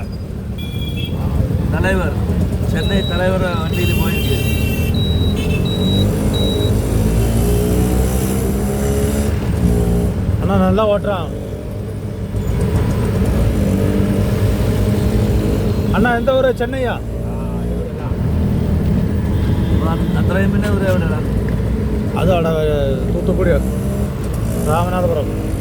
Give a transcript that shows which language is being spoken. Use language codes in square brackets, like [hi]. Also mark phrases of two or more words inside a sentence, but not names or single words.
[ta] தலைவர் சென்னை தலைவர் வண்டியில் போயிருக்கு. அண்ணா நல்லா ஓட்டுறான். அண்ணா எந்த ஊர்? சென்னையா? [ml] അത്രയും പിന്നെ ഇവിടെ എവിടെയാണ്? അത് അവിടെ തൂത്തുക്കുടി രാമനാഥപുരം.